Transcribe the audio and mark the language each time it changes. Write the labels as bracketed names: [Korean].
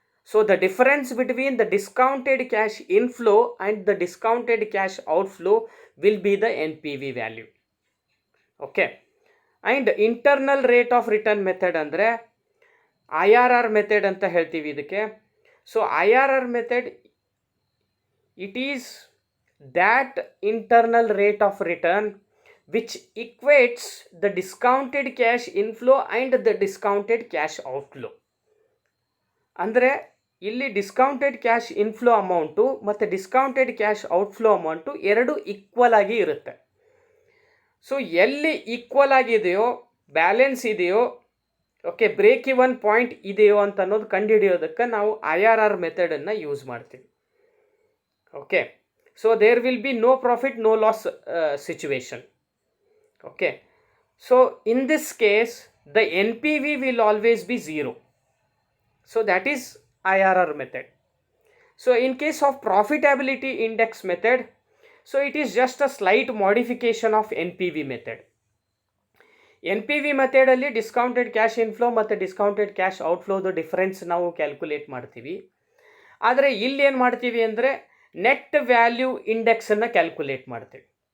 [English] So the difference between the discounted cash inflow and the discounted cash outflow will be the NPV value. Okay, and internal rate of return method [Kannada] ಅಂದರೆ IRR method ಅಂತ ಹೇಳ್ತೀವಿ ಇದಕ್ಕೆ. [English] So IRR method it is that internal rate of return which equates the discounted cash inflow and the discounted cash outflow. [Kannada] ಅಂದರೆ ಇಲ್ಲಿ discounted cash inflow amount ಮತ್ತು discounted cash outflow amount ಎರಡು equal ಆಗಿ ಇರುತ್ತೆ. So ಎಲ್ಲಿ equal ಆಗಿದೆಯೋ, balance ಇದೆಯೋ, okay, break even point ಇದೆಯೋ ಅಂತ ಅನ್ನೋದು ಕಂಡುಹಿಡಿಯೋದಕ್ಕೆ ನಾವು IRR ಮೆಥಡನ್ನು ಯೂಸ್ ಮಾಡ್ತೀವಿ. [English] Okay, so there will be no profit no loss situation. Okay, so in this case the NPV will always be 0. So that is IRR method. So in case of profitability index method, so it is just a slight modification of NPV method. [Kannada] NPV method ಅಲ್ಲಿ discounted cash inflow ಮತ್ತು discounted cash ಔಟ್ಫ್ಲೋದು difference ನಾವು calculate ಮಾಡ್ತೀವಿ. ಆದರೆ ಇಲ್ಲಿ ಏನು ಮಾಡ್ತೀವಿ ಅಂದರೆ net value ಇಂಡೆಕ್ಸನ್ನು calculate ಮಾಡ್ತೀವಿ.